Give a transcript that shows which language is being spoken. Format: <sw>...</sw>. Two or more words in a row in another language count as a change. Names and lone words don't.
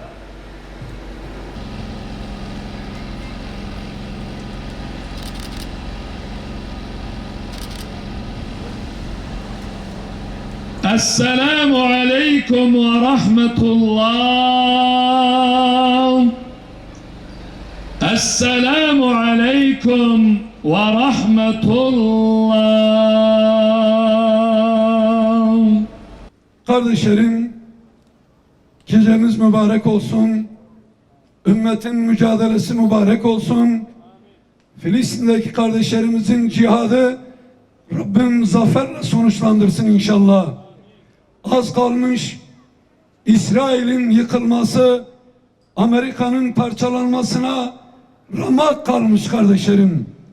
<ar>السلام عليكم ورحمة الله. السلام عليكم ورحمة الله.</ar> <tr>Kardeşlerim, geceniz mübarek olsun. Ümmetin mücadelesi mübarek olsun. Filistin'deki kardeşlerimizin cihadı Rabbim zaferle sonuçlandırsın inşallah. Az kalmış İsrail'in yıkılması, Amerika'nın parçalanmasına ramak kalmış kardeşlerim.</tr>